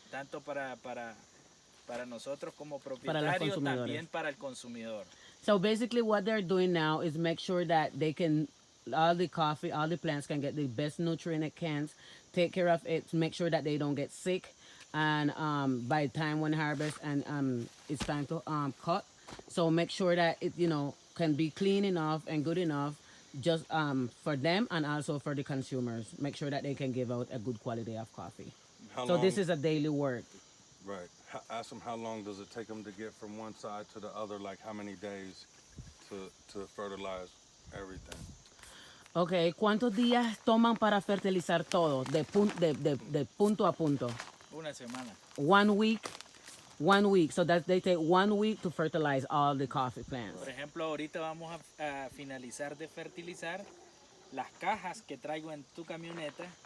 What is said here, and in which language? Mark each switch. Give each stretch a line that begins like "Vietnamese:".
Spanish: Tanto para nosotros como propietarios, consumidores. también para el consumidor.
English: So basically what they're doing now is make sure that they can, all the coffee, all the plants can get the best nutrient it can, take care of it, make sure that they don't get sick. And by the time when harvest and it's time to cut, so make sure that it, can be clean enough and good enough just for them and also for the consumers. Make sure that they can give out a good quality of coffee. How So long, this is a daily work. right. Ask them how long does it take them to get from one side to the other, like how many days to fertilize everything.
Spanish: Okay, ¿cuántos días toman para fertilizar todo de punto a punto? Una semana.
English: 1 week. 1 week. So that they take 1 week to fertilize all the coffee plants.
Spanish: Por ejemplo, ahorita vamos a finalizar de fertilizar las cajas que traigo en tu camioneta.